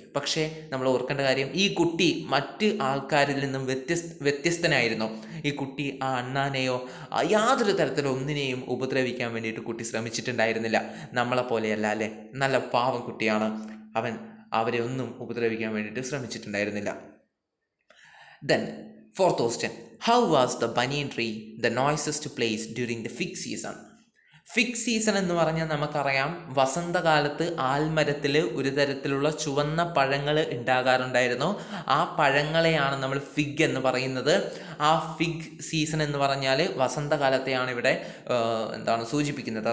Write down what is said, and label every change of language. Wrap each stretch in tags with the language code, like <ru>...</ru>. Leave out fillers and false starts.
<ml>പക്ഷേ നമ്മൾ ഓർക്കേണ്ട കാര്യം, ഈ കുട്ടി മറ്റ് ആൾക്കാരിൽ നിന്നും വ്യത്യസ്തനായിരുന്നു. ഈ കുട്ടി ആ അണ്ണാനെയോ യാതൊരു തരത്തിലും ഒന്നിനെയും ഉപദ്രവിക്കാൻ വേണ്ടിയിട്ട് കുട്ടി ശ്രമിച്ചിട്ടുണ്ടായിരുന്നില്ല. നമ്മളെ പോലെയല്ല അല്ലേ, നല്ല പാവം കുട്ടിയാണ് അവൻ. അവരെ ഒന്നും ഉപദ്രവിക്കാൻ വേണ്ടിയിട്ട് ശ്രമിച്ചിട്ടുണ്ടായിരുന്നില്ല.</ml> <en>Then, fourth question. How was the banyan tree the noisiest place during the fig season?</en> <ml>Fig season എന്ന് പറഞ്ഞാൽ നമുക്കറിയാം, വസന്തകാലത്ത് ആൽമരത്തിൽ ഒരു തരത്തിലുള്ള ചുവന്ന പഴങ്ങൾ ഉണ്ടാകാറുണ്ടായിരുന്നു. ആ പഴങ്ങളെയാണ് നമ്മൾ ഫിഗ് എന്ന് പറയുന്നത്. ആ ഫിഗ് സീസൺ എന്ന് പറഞ്ഞാൽ വസന്തകാലത്തെയാണ് ഇവിടെ സൂചിപ്പിക്കുന്നത്.</ml>